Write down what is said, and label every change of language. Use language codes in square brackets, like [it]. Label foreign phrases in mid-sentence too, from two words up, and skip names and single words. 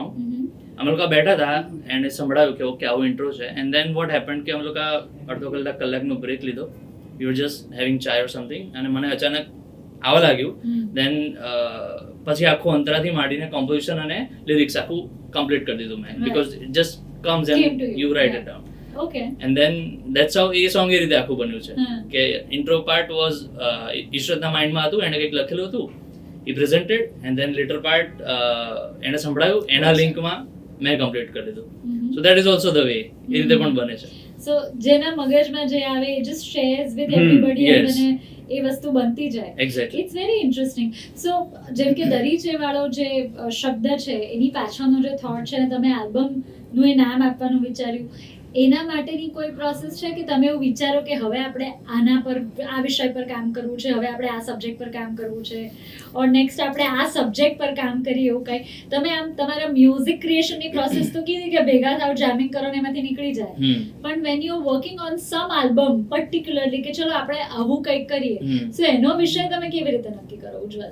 [gu] અમે લોકો બેઠા હતા એને સંભળાયું કે ઓકે આવું ઇન્ટ્રો છે, [en] and then what happened [gu] કે અમે લોકો અડધો કલાકનો બ્રેક લીધો, [en] we were just having chai or something, [gu] અને મને અચાનક આવવા લાગ્યું. દેન પછી આખું અંતરાથી માંડીને કોમ્પોઝિશન અને લિરિક્સ આખું કમ્પ્લીટ કરી દીધું મેં, [en] because it just comes and you write it down. Okay. And then that's how [gu] એ સોંગ એ રીતે આખું બન્યું છે કે [en] intro part was [gu] ઈશ્વરના માઇન્ડમાં હતું, એને કંઈક લખેલું હતું, [en] he presented, and then later part [gu] એને સંભળાયું, એના લિંકમાં મેં કમ્પ્લીટ કરી દીધું. [en] So that is also the way [gu] એ રીતે પણ બને છે. So જેના મગજમાં જે આવે એ [en] just shares with everybody [gu] અને એ વસ્તુ બનતી જાય. [en] Exactly. It's very interesting. [gu] So જેમ કે દરીચે વાળો જે શબ્દ છે એની પાછળનો જે થોટ છે, તમે આલ્બમનું એ નામ આપવાનું વિચાર્યું, એના માટેની કોઈ પ્રોસેસ છે કે તમે એવું વિચારો કે હવે આપણે આના પર આ વિષય પર કામ કરવું છે, હવે આપણે આ સબ્જેક્ટ પર કામ કરવું છે, [en] or next [gu] આપણે આ સબ્જેક્ટ પર કામ કરીએ, એવું કંઈ તમે આમ તમારા મ્યુઝિક ક્રિએશનની પ્રોસેસ તો કીધી કે ભેગા થાવ, જામિંગ કરો ને એમાંથી નીકળી જાય, પણ [en] when you working on some album particularly [gu] કે ચલો આપણે આવું કંઈક કરીએ, સો એનો વિષય તમે કેવી રીતે નક્કી કરો ઉજ્જવલ?